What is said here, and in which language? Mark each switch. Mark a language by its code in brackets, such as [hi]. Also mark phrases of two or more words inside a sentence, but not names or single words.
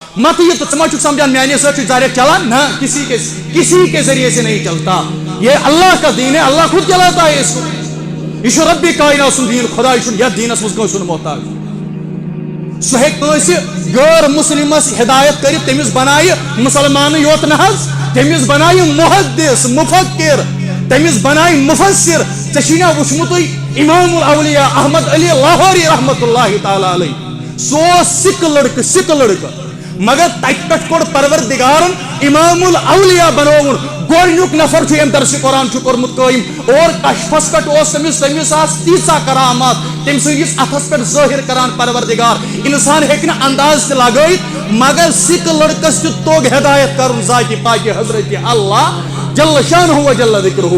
[ks] مت یہ تو ثما چھک سمجھان میانے سۭتۍ چھُ ذریعہ چلان [ur] نہ کسی کے ذریعے سے نہیں چلتا. یہ اللہ کا دین ہے, اللہ خود چلاتا ہے اس کو. [ks] یہ چھُ ربی کائنات سُنٛد دین, خدا چھُنہٕ یتھ دینس منٛز کٲنٛسہِ ہُنٛد محتاج. سُہ ہیٚکہِ کٲنٛسہِ غٲر مسلمس ہدایت کٔرِتھ, تٔمِس بنایہِ مسلمانٕے یوت نہ حظ, تٔمِس بنایہِ محدث مفکر, تٔمِس بنایہِ مفسر. ژےٚ چھُے نا وٕچھمُتٕے امام الاولیاء احمد علی لاہوری [ar] رحمۃ اللہ تعالیٰ علیہ, [ks] سُہ اوس سِکہٕ لڑکہٕ مگر تتہِ پٮ۪ٹھ کوٚڑ پروردگارن امام الاولیاء بنووُن. گۄڈنیُک نفر چھُ ییٚمۍ درسِ قرآن چھُ کوٚرمُت قٲیِم, اور کشفس پٮ۪ٹھ اوس تٔمِس آسہٕ تیٖژاہ کرامات تٔمۍ سٕنٛدِس اتھس پٮ۪ٹھ ظٲہِر کران پروردگار. انسان ہیٚکہِ نہٕ انداز تہِ لگٲیِتھ, مگر سِکہٕ لڑکس تہِ توٚگ ہدایت کرُن ذاتِ پاکہِ حضرت اللہ [ar] جل شانہ و جل ذکرہ.